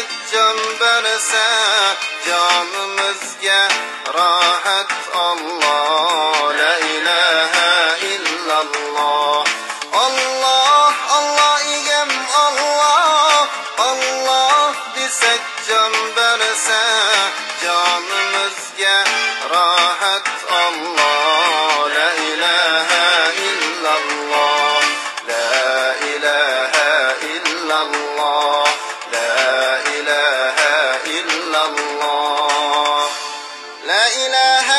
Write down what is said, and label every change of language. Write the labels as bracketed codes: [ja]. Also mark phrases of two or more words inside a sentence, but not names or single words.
[uz] jon bersa jonimizga rohat Allah [ar] لا إله إلا الله الله الله egam الله الله [uz] desak jon bersa jonimizga rohat [ar] الله لا إله إلا الله لا إله إلا الله لا إله إلا الله لا إله